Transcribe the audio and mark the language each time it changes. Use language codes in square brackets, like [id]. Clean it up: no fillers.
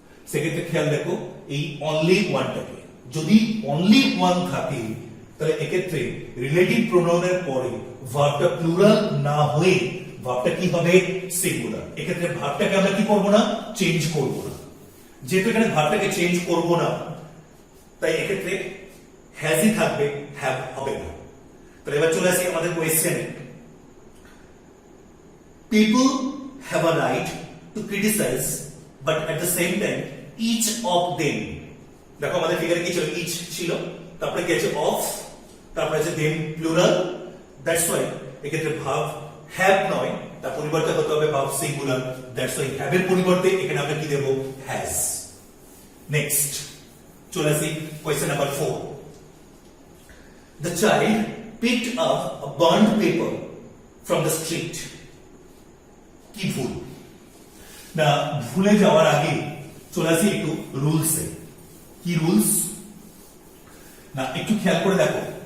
[bn] সেক্ষেত্রে খেয়াল দেখো এই অনলি ওয়ানটাকে, যদি অনলি ওয়ান থাকে তাহলে এক্ষেত্রে রিলেটিভ প্রোনাউনের পরে ভার্বটা প্লুরাল না হয়ে ভার্বটা কি হবে সিঙ্গুলার। এক্ষেত্রে ভার্বটাকে আমরা কি করব না চেঞ্জ করব না। যেহেতু এখানে ভার্বটাকে চেঞ্জ করব না তাই এক্ষেত্রে হ্যাজই থাকবে, হ্যাভ হবে না। তাহলে এবার চলে আসি আমাদের কোয়েশ্চেনে। [en] People have a right to criticize, but at the same time, each of them. [bn] দেখো আমাদের ফিগারে কি ছিল each ছিল, তারপরে কি আছে of, তারপরে আছে them plural. [en] That's why [bn] এক্ষেত্রে ভাব have নয়, তার পরিবর্তে হতে হবে ভাব সিঙ্গুলার। [en] That's why [bn] have এর পরিবর্তে এখানে আমরা কি দেব has. নেক্সট চলে আসি question number 4. [en] The child picked up a burned paper from the street. [bn] কি ভুল না, ভুলে যাওয়ার আগে চলে আসি একটু রুলসে। কি রুলস না একটু খেয়াল করে দেখো।